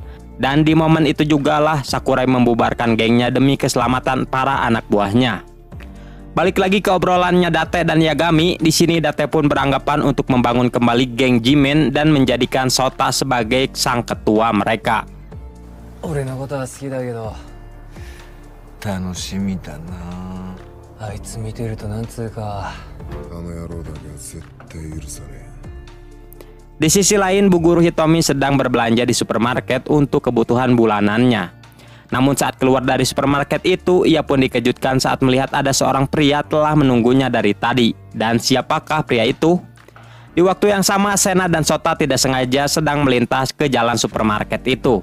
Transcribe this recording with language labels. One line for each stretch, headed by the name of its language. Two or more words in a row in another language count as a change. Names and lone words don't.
Indonesian: Dan di momen itu jugalah Sakurai membubarkan gengnya demi keselamatan para anak buahnya. Balik lagi ke obrolannya Date dan Yagami, di sini Date pun beranggapan untuk membangun kembali geng G-Men dan menjadikan Sota sebagai sang ketua mereka.
Japanese: 俺のことは好きだけど楽しみだなあいつ見てるとなんつうかあの野郎だけは絶対許さねえ
Indonesian: Di sisi lain, Bu Guru Hitomi sedang berbelanja di supermarket untuk kebutuhan bulanannya. Namun saat keluar dari supermarket itu, ia pun dikejutkan saat melihat ada seorang pria telah menunggunya dari tadi. Dan siapakah pria itu? Di waktu yang sama, Sena dan Sota tidak sengaja sedang melintas ke jalan supermarket itu.